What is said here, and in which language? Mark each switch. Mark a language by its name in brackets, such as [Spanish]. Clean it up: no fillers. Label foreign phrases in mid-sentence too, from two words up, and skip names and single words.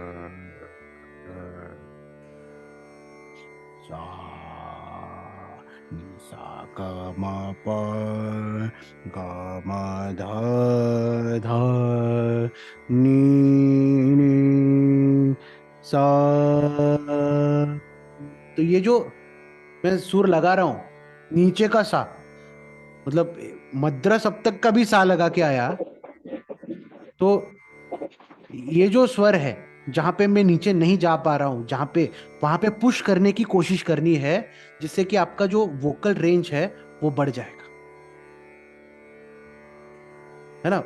[Hindi] सा नि सा ग म प ग म ध ध नि नि सा तो ये जो मैं सुर लगा रहा हूं नीचे का सा मतलब मद्रा सप्तक का भी सा लगा के आया तो ये जो स्वर है जहां पे मैं नीचे नहीं जा पा रहा हूं, जहां पे वहां पे पुश करने की कोशिश करनी है, जिससे कि आपका जो [English] vocal range [Hindi] है वो बढ़ जाएगा, है ना।